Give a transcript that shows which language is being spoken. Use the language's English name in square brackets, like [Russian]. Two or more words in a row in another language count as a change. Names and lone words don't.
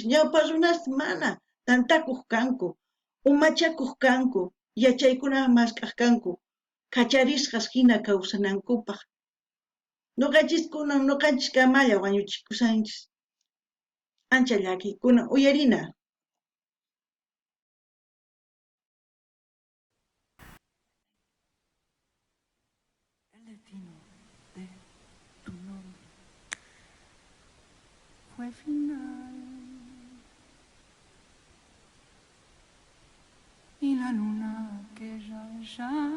[Quechua] Ñawpa runasta mana tantakuq kanku, umachakuq kanku, yachaykunaqa mask'aq kanku, kacharisqas hina kawsanankupaq. Nuqanchis kamalla wañuchikusanchis. Ancha llakikuna uyarina. [Spanish] El destino de tu nombre fue final y la luna que ya